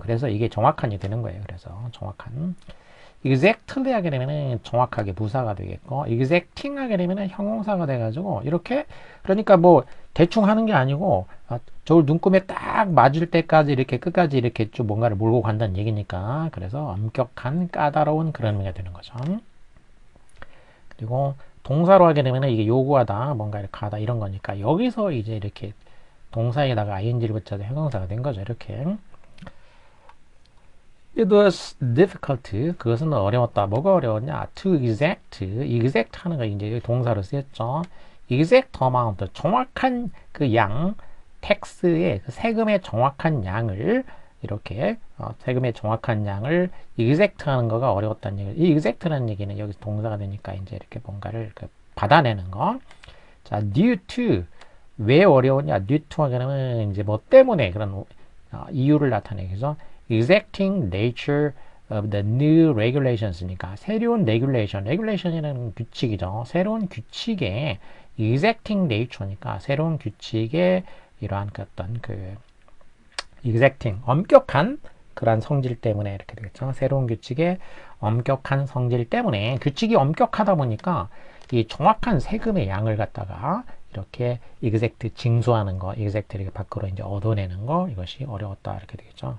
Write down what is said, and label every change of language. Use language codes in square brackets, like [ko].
[ko] 그래서 이게 정확한이 되는 거예요. 그래서 정확한. exactly 하게 되면은 정확하게 부사가 되겠고 exacting 하게 되면은 형용사가 돼가지고 이렇게 그러니까 뭐 대충 하는 게 아니고 저울 눈금에 딱 맞을 때까지 이렇게 끝까지 이렇게 쭉 뭔가를 몰고 간다는 얘기니까 그래서 엄격한 까다로운 그런 의미가 되는 거죠. 그리고 동사로 하게 되면은 이게 요구하다 뭔가 이렇게 하다 이런 거니까 여기서 이제 이렇게 동사에다가 ing를 붙여서 형용사가 된 거죠. 이렇게 [en] It was difficult. [ko] 그것은 어려웠다. 뭐가 어려웠냐? To exact 하는 거 이제 동사로 쓰였죠. exact amount. 정확한 그 양, 텍스의 그 세금의 정확한 양을 이렇게 세금의 정확한 양을 exact 하는 거가 어려웠다는 얘기. 이 exact라는 얘기는 여기서 동사가 되니까 이제 이렇게 뭔가를 받아내는 거. 자, due to 왜 어려웠냐? due to 하게 되면 이제 뭐 때문에 그런 이유를 나타내기죠. [en] exacting nature of the new regulations [ko] 니까 새로운 regulation이라는 규칙이죠. 새로운 규칙의 exacting nature니까 새로운 규칙의 이러한 어떤 exacting 엄격한 그러한 성질 때문에 이렇게 되겠죠. 새로운 규칙의 엄격한 성질 때문에 규칙이 엄격하다 보니까 이 정확한 세금의 양을 갖다가 이렇게 exact 징수하는 거, exact 이렇게 밖으로 이제 얻어내는 거 이것이 어려웠다 이렇게 되겠죠.